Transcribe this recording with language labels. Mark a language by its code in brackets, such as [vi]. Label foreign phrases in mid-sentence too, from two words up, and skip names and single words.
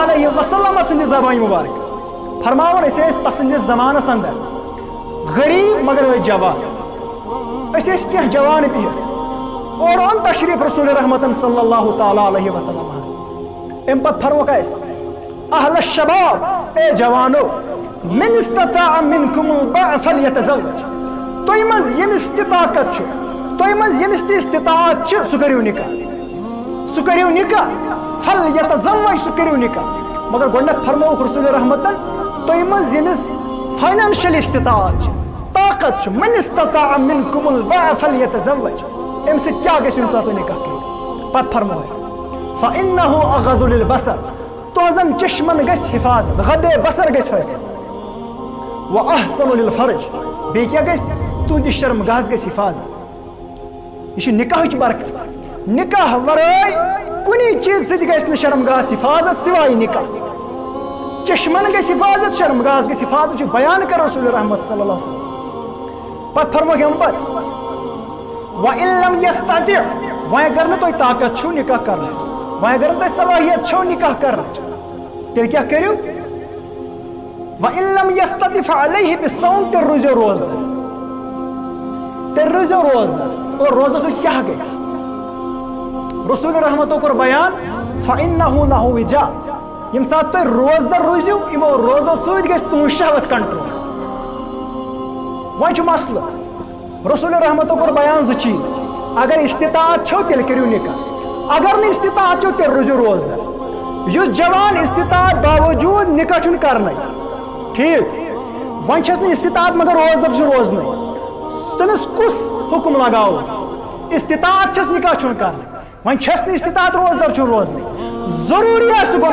[ar] علیہ وسلم [ks] سٕنٛدِ زبانہِ مُبارک فرماوان أسۍ ٲسۍ تسٕنٛدِس زمانس اندر غریب مگر ٲسۍ جوان أسۍ ٲسۍ کینٛہہ جوان بِہِتھ اور اوٚن تشریٖف رسول رحمتن [ar] صلی اللہ تعالیٰ علیہ وسلم [ks] امہِ پتہٕ فرموکھ اَسہِ [ar] اہل الشباب [ks] اے جوانو [ar] من استطاع منکم الباء فلیتزوج [ks] تۄہہِ منٛز ییٚمِس تہِ طاقت چھُ تۄہہِ منٛز ییٚمِس تہِ استطاعت چھِ سُہ کٔرِو نکاح فلیتزوج سُہ کٔرِو نکاح مگر گۄڈنیتھ فرمووُکھ رسول رحمتن تۄہہِ منٛز ییٚمِس فاینانشل استطاعت چھِ طاقت [ar] من استطاع منکم الباء فلیتزوج [ks] ام سۭتۍ کیٛاہ گژھِ یُن تۄہہِ نکاح کٔرِو پتہٕ فرموے [ar] فإنه أغض للبصر [ks] تُہنٛزن چشمن گژھِ حفاظت غدے بصر گژھِ حٲصِل [ar] وأحسن للفرج [ks] بیٚیہِ کیٛاہ گژھِ تُہنٛدِ شرمگاہس گژھِ حفاظت یہ چھِ نکاحٕچ برکت نکاح ورٲے کُنی چیٖز سۭتۍ گژھِ نہٕ شرمگاہس حفاظت سوائے نکاح چشمن گژھِ حفاظت شرمگاہس گژھِ حفاظت چھُ بیان کران رسول رحمت [ar] صلی اللہ علیہ وسلم [ks] پتہٕ فرموکھ اَمہِ پتہٕ [ar] وَإِن لَمْ يَسْتَطِعْ [ks] وۄنۍ اگر نہٕ تۄہہِ طاقت چھُو نکاح کرنٕچ وۄنۍ اگر نہٕ تۄہہِ صلٲحیت چھو نکاح کرنٕچ تیٚلہِ کیٛاہ کٔرِو [ar] وَإِن لَمْ يَسْتَطِعْ فَعَلَيْهِ بِالصَّوْمِ [ks] تیٚلہِ روٗزِو روزدار تیٚلہِ روٗزِو روزدار اور روزو سۭتۍ کیٛاہ گژھِ رسول رحمتو کوٚر بیان [ar] فَإِنَّهُ لَهُ وِجَاء [ks] ییٚمہِ ساتہٕ تُہۍ روزدار روٗزِو یِمو روزو سۭتۍ گژھِ تُہنٛز شہوت کنٹرول وۄنۍ چھُ مسلہٕ رسول رحمتو کوٚر بیان زٕ چیٖز اگر استطاعت چھو تیٚلہِ کٔرِو نکاح اگر نہٕ استطاعت چھو تیٚلہِ روٗزِو روزدار یُس جوان استطاعت باوجوٗد نکاح چھُنہٕ کرنے ٹھیٖک وۄنۍ چھس نہٕ استطاعت مگر روزدار چھُ روزنے تٔمِس کُس حُکم لگاوو استطاعت چھس نکاح چھُنہٕ کرنے وۄنۍ چھس نہٕ استطاعت روزدار چھُنہٕ روزنے ضروٗری آسہِ سُہ